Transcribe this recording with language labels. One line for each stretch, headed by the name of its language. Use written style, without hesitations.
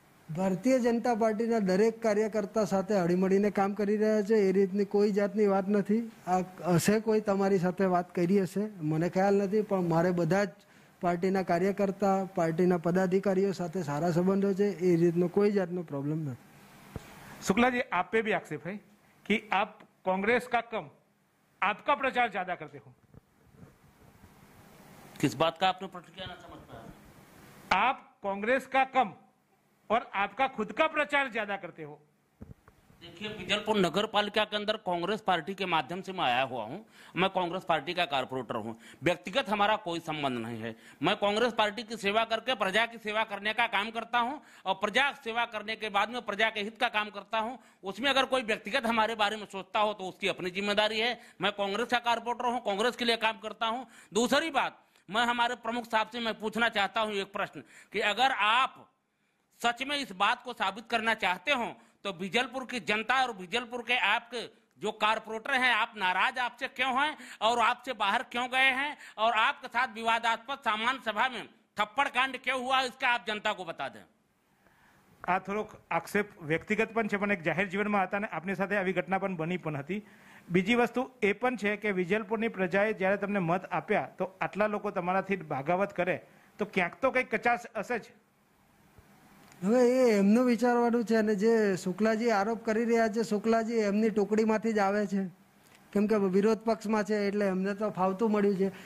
Gujarati: ભારતીય જનતા પાર્ટીના દરેક કાર્યકર્તા સાથે હળીમળીને કામ કરી રહ્યા છે। એ રીતની કોઈ જાતની વાત નથી। આ હશે કોઈ તમારી સાથે વાત કરી હશે, મને ખ્યાલ નથી, પણ મારે બધા જ પાર્ટીના કાર્યકર્તા, પાર્ટીના પદાધિકારીઓ સાથે સારા સંબંધો છે, એ રીતનો કોઈ જાતનો પ્રોબ્લેમ નથી.
Hindi: शुक्ला जी, आप पे भी आक्षेप है कि आप कांग्रेस का कम आपका प्रचार ज्यादा करते हो. किस बात का आपने प्रतिक्रिया ना समझ पाया? आप कांग्रेस का कम और आपका खुद का प्रचार ज्यादा करते हो. देखिए, विजलपुर नगर पालिका के अंदर कांग्रेस पार्टी के माध्यम से मैं आया हुआ हूं. मैं कांग्रेस पार्टी का कारपोरेटर हूं. व्यक्तिगत हमारा कोई संबंध नहीं है. मैं कांग्रेस पार्टी की सेवा करके प्रजा की सेवा करने का काम करता हूं और प्रजा सेवा करने के बाद में प्रजा के हित का काम करता हूं. उसमें अगर कोई व्यक्तिगत हमारे बारे में सोचता हो तो उसकी अपनी जिम्मेदारी है. मैं कांग्रेस का कारपोरेटर हूं, कांग्रेस के लिए काम करता हूं. दूसरी बात, मैं हमारे प्रमुख साहब से मैं पूछना चाहता हूं एक प्रश्न कि अगर आप सच में इस बात को साबित करना चाहते हो तो विजलपुर की जनता और विजलपुर के आपके जो कारपोरेटर हैं, आप नाराज आपसे क्यों हैं और आपसे बाहर क्यों गए हैं और आपके साथ विवादास्पद सामान्य सभा में थप्पड़ कांड क्यों हुआ, इसका आप जनता को बता दें.
Gujarati: આ થોડોક આક્ષેપ વ્યક્તિગત પણ છે, પણ એક જાહેર જીવનમાં હતા ને આપની સાથે આવી ઘટના પણ બની પણ હતી. બીજી વસ્તુ એ પણ છે કે વિજલપુરની પ્રજાએ જ્યારે તમને મત આપ્યા તો આટલા લોકો તમારાથી ભાગાવત કરે તો ક્યાંક તો કંઈક કચાશ હશે જ. હવે એ એમનું વિચારવાનું છે, અને જે શુક્લાજી આરોપ કરી રહ્યા છે, શુક્લાજી એમની ટુકડીમાંથી જ આવે છે, કેમ કે વિરોધ પક્ષમાં છે એટલે એમને તો ફાવતું મળ્યું છે.